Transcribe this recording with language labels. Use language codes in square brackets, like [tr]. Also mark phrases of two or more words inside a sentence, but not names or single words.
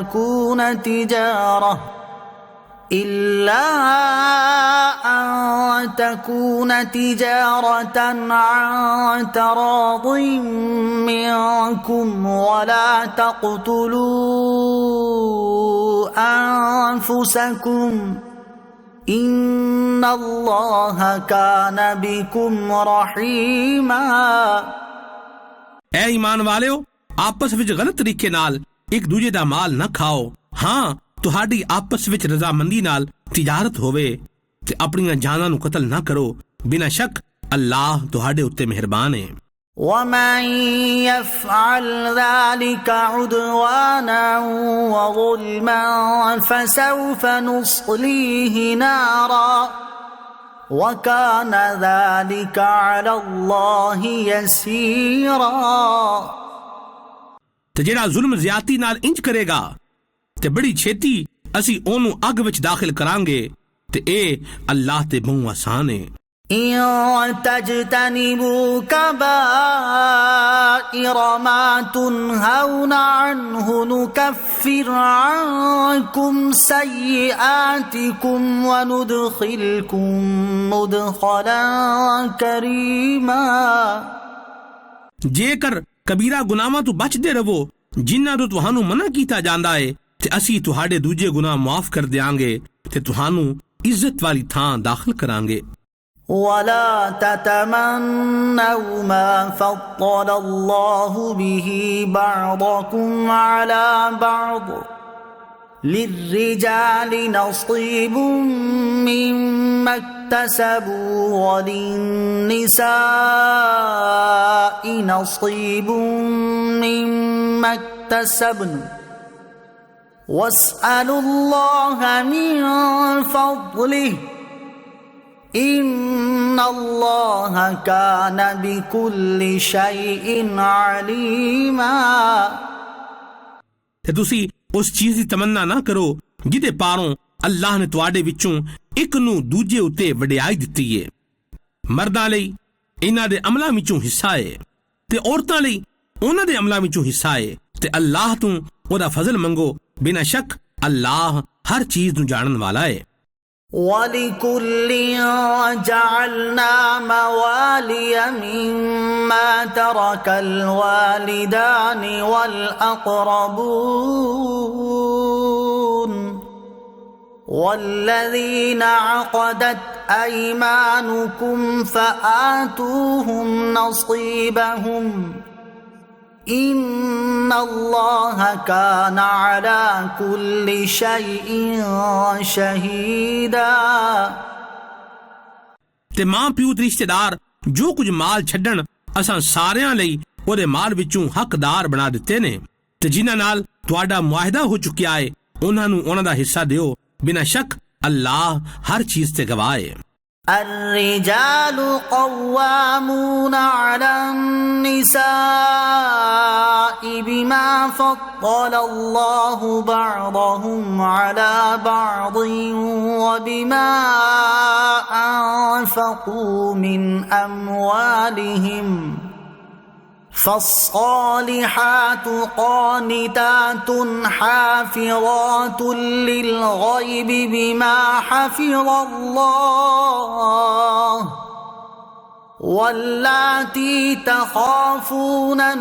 [ar] تكون تجارة عن تراض منكم ولا تقتلوا أنفسكم إن الله كان بكم رحيما [pa] ਐ ਈਮਾਨ ਵਾਲਿਓ ਆਪਸ ਵਿੱਚ ਗਲਤ ਤਰੀਕੇ ਨਾਲ ਇੱਕ ਦੂਜੇ ਦਾ ਮਾਲ ਨਾ ਖਾਓ ਹਾਂ ਤੁਹਾਡੀ ਆਪਸ ਵਿੱਚ ਰਜ਼ਾਮੰਦੀ ਨਾਲ ਤਿਜਾਰਤ ਹੋਵੇ ਤੇ ਆਪਣੀਆਂ ਜਾਨਾਂ ਨੂੰ ਕਤਲ ਨਾ ਕਰੋ ਬਿਨਾਂ ਸ਼ੱਕ ਅੱਲਾਹ ਤੁਹਾਡੇ ਉੱਤੇ ਮਿਹਰਬਾਨ ਹੈ [ar] ومن يفعل ذلك عدوانا وظلما فسوف نصليه نارا وكان ذلك على الله يسيرا [pa] ਤੇ ਜਿਹੜਾ ਜ਼ੁਲਮ ਜ਼ਿਆਦਤੀ ਨਾਲ ਇੰਜ ਕਰੇਗਾ ਤੇ ਬੜੀ ਛੇਤੀ ਅਸੀਂ ਉਹਨੂੰ ਅੱਗ ਵਿੱਚ ਦਾਖਲ ਕਰਾਂਗੇ ਤੇ ਇਹ ਅੱਲਾਹ ਤੇ ਬਹੁਤ ਆਸਾਨ ਹੈ [ar] إن تجتنبوا كبائر ما تنهون عنه نكفر عنكم سيئاتكم وندخلكم مدخلا كريما [pa] ਜੇਕਰ ਕਬੀਰਾ ਗੁਨਾਹਾਂ ਤੋਂ ਬਚਦੇ ਰਹੋ ਜਿਨ੍ਹਾਂ ਤੋਂ ਤੁਹਾਨੂੰ ਮਨਾ ਕੀਤਾ ਜਾਂਦਾ ਹੈ ਤੇ ਅਸੀਂ ਤੁਹਾਡੇ ਦੂਜੇ ਗੁਨਾਹ ਮਾਫ ਕਰ ਦਿਆਂਗੇ ਤੇ ਤੁਹਾਨੂੰ ਇੱਜ਼ਤ ਵਾਲੀ ਥਾਂ ਦਾਖਲ ਕਰਾਂਗੇ [ar] ولا تتمنوا ما فضل الله به بعضكم على بعض للرجال نصيب مما اكتسبوا وللنساء نصيب مما اكتسبن واسألوا الله من فضله إن الله كان بكل شيء عليما [pa] ਤੇ ਤੁਸੀਂ ਉਸ ਚੀਜ਼ ਦੀ ਤਮੰਨਾ ਨਾ ਕਰੋ ਜਿਹਦੇ ਪਾਰੋਂ ਅੱਲਾਹ ਨੇ ਤੁਹਾਡੇ ਵਿੱਚੋਂ ਇੱਕ ਨੂੰ ਦੂਜੇ ਉੱਤੇ ਵਡਿਆਈ ਦਿੱਤੀ ਹੈ ਮਰਦਾਂ ਲਈ ਇਹਨਾਂ ਦੇ ਅਮਲਾਂ ਵਿੱਚੋਂ ਹਿੱਸਾ ਹੈ ਤੇ ਔਰਤਾਂ ਲਈ ਉਹਨਾਂ ਦੇ ਅਮਲਾਂ ਵਿੱਚੋਂ ਹਿੱਸਾ ਹੈ ਤੇ ਅੱਲਾਹ ਤੋਂ ਉਹਦਾ ਫਜ਼ਲ ਮੰਗੋ ਬਿਨਾਂ ਸ਼ੱਕ ਅੱਲਾਹ ਹਰ ਚੀਜ਼ ਨੂੰ ਜਾਣਨ ਵਾਲਾ ਹੈ [ar] وَلِكُلٍّ جَعَلْنَا مَوَالِيَ مِمَّا تَرَكَ الْوَالِدَانِ وَالْأَقْرَبُونَ وَالَّذِينَ عَقَدَتْ أَيْمَانُكُمْ فَآتُوهُمْ نَصِيبَهُمْ إِنَّ اللَّهَ كَانَ عَلَى كُلِّ شَيْءٍ شَهِيدًا [pa] ਤੇ ਮਾਂ ਪਿਓ ਤੇ ਰਿਸ਼ਤੇਦਾਰ ਜੋ ਕੁਝ ਮਾਲ ਛੱਡਣ ਅਸਾਂ ਸਾਰਿਆਂ ਲਈ ਉਹਦੇ ਮਾਲ ਵਿੱਚੋਂ ਹੱਕਦਾਰ ਬਣਾ ਦਿੱਤੇ ਨੇ ਤੇ ਜਿਨ੍ਹਾਂ ਨਾਲ ਤੁਹਾਡਾ ਮੁਆਹਿਦਾ ਹੋ ਚੁੱਕਿਆ ਹੈ ਉਹਨਾਂ ਨੂੰ ਉਹਨਾਂ ਦਾ ਹਿੱਸਾ ਦਿਓ ਬਿਨਾਂ ਸ਼ੱਕ ਅੱਲਾਹ ਹਰ ਚੀਜ਼ ਤੇ ਗਵਾਹ ਹੈ [ar] الرجال قوامون على النساء بما فضل الله بعضهم على بعض وبما أنفقوا من أموالهم فالصالحات قانتات حافظات للغيب بما حفظ الله واللاتي تخافون